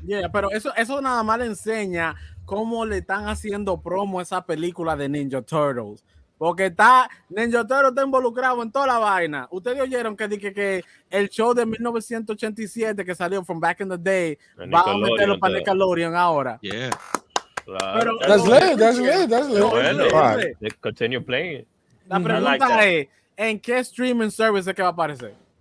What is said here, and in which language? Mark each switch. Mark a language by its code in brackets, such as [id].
[es] Yeah, pero eso nada más le enseña cómo le están haciendo promo a esa película de Ninja Turtles. Porque Ninja Turtle está involucrado en toda la vaina. Ustedes oyeron que el show de 1987 que salió from back in the day va a meterlo para Nickelodeon ahora. [en] Yeah. [es] Claro. [en] That's lit. Bueno, they continue playing. [es] La pregunta es, ¿en qué streaming service es que va a aparecer?